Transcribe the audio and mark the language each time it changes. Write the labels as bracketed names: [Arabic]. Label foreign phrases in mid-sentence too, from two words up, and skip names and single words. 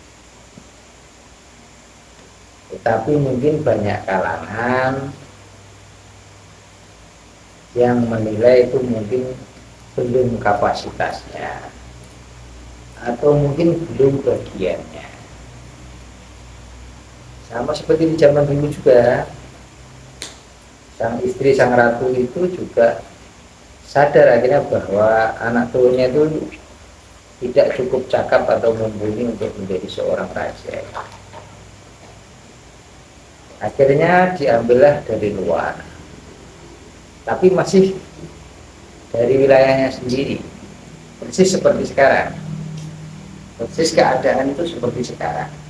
[Indonesian] Tetapi mungkin banyak kalangan yang menilai itu mungkin belum kapasitasnya atau mungkin belum bagiannya. Sama seperti di zaman dulu juga, sang istri, sang ratu itu juga sadar akhirnya bahwa anak turunnya itu tidak cukup cakap atau mumpuni untuk menjadi seorang raja. Akhirnya diambillah dari luar, tapi masih dari wilayahnya sendiri, persis seperti sekarang, persis keadaan itu seperti sekarang.